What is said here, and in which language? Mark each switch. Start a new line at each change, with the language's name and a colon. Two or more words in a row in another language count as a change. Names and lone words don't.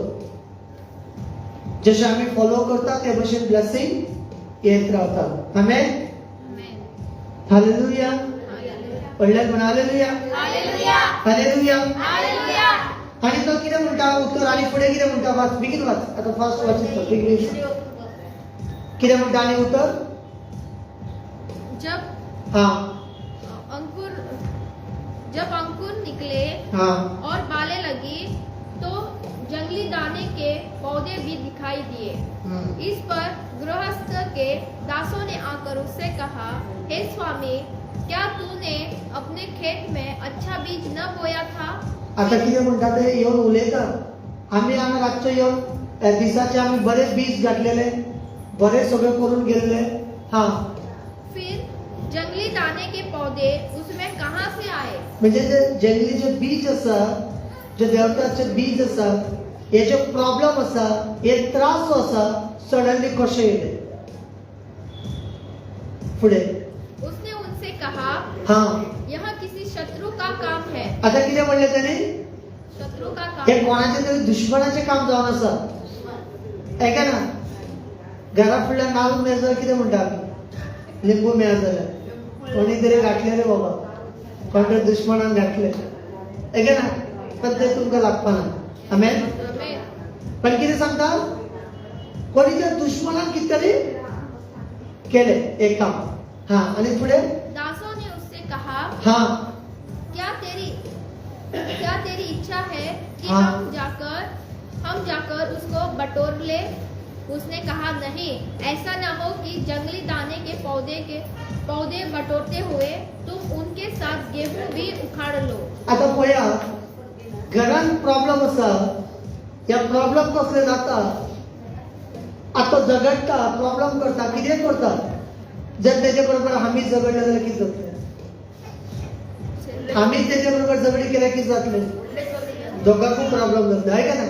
Konkani: जशें आमी फॉलो करता ते भशेन ब्लेसिंग येत रावता. आमेन. हालेलुया. पडल्यार म्हणा हालेलुया. हालेलुया. आनी तो कितें म्हणटा उतर, आनी फुडें कितें म्हणटा, वाच बेगीन वाच. आतां फास्ट वाचीत बेगीन. कितें म्हणटा आनी उतर.
Hindi: जब अंकुर निकले और बालें लगी तो जंगली दाने के पौधे भी दिखाई दिए. इस पर गृहस्थ के दासों ने आकर उससे कहा, हे स्वामी, क्या तूने अपने खेत में अच्छा बीज न बोया था?
Konkani: आता कितें म्हणटा ते येवन उलयता. आमी हांगा रातचो येवन दिसाचे आमी बरें बीज घातलेले, बरें सगळें करून गेल्ले.
Hindi: फिर जंगली दाने के पौधे उसमें कहां से आए?
Konkani: म्हणजे जे जंगली जे बीज आसा, जे देवताचे बीज आसा, हे जे प्रॉब्लेम आसा, हे त्रास आसा, सडनली कशे येले फुडें.
Hindi: उसने उनसे कहा, यह किसी शत्रु का काम है.
Konkani: आता कितें म्हणलें तेणी?
Hindi: शत्रु का काम.
Konkani: हे कोणाचे तरी दुश्मनाचें काम जावन आसा. ऐका ना, घरा फुडल्यान नाल्ल मेळ जाल्यार कितें म्हणटा आमी? लिंबू मेळ जाल्यार कोणी तरी घातले रे बाबा, कोण तरी दुश्मनान घातले. ऐका ना, पण ते तुमकां लागपाना. आमेन. पण कितें सांगता, कोणी त्या दुश्मनान कितें तरी केलें एक काम.
Marathi: आणि पुढे
Hindi: दासों ने उससे कहा, क्या तेरी इच्छा है कि हम जाकर उसको बटोर ले? उसने कहा, नहीं, ऐसा न हो कि जंगली दाने के पौधे बटोरते हुए तुम उनके साथ गेहूं भी उखाड़ लो.
Konkani: आता पळया, घरान प्रॉब्लेम आसा. या प्रॉब्लेम कसले जाता, आता झगडटा, प्रॉब्लेम करता, कितें करता. जर तेजे बरोबर आमी झगडले जाल्यार कितें जातलें? आम्ही त्याच्याबरोबर झगडी केल्या की जातले दोघांकूय प्रॉब्लेम जातले आहे का ना.